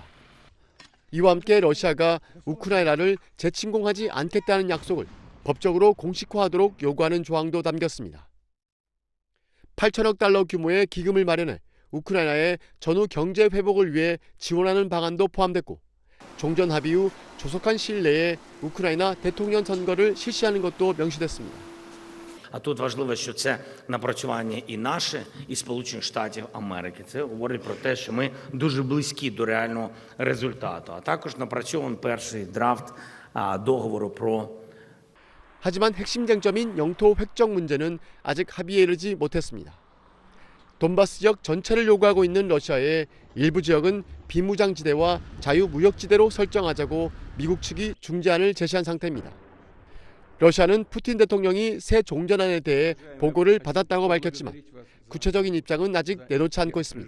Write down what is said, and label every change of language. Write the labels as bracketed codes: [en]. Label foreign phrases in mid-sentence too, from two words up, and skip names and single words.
[ko] 이와 함께 러시아가 우크라이나를 재침공하지 않겠다는 약속을 법적으로 공식화하도록 요구하는 조항도 담겼습니다. 8천억 달러 규모의 기금을 마련해 우크라이나의 전후 경제 회복을 위해 지원하는 방안도 포함됐고, 종전 합의 후 조속한 시일 내에 우크라이나 대통령 선거를 실시하는 것도 명시됐습니다. [uk] А тут важливо, що це напрацювання і наше, і Сполучених Штатів Америки. Це говорить про те, що ми дуже близькі до реального результату. А також напрацьований перший драфт договору про. [ko] 하지만 핵심 쟁점인 영토 획정 문제는 아직 합의에 이르지 못했습니다. 돈바스 지역 전체를 요구하고 있는 러시아의 일부 지역은 비무장지대와 자유무역지대로 설정하자고 미국 측이 중재안을 제시한 상태입니다. 러시아는 푸틴 대통령이 새 종전안에 대해 보고를 받았다고 밝혔지만 구체적인 입장은 아직 내놓지 않고 있습니다.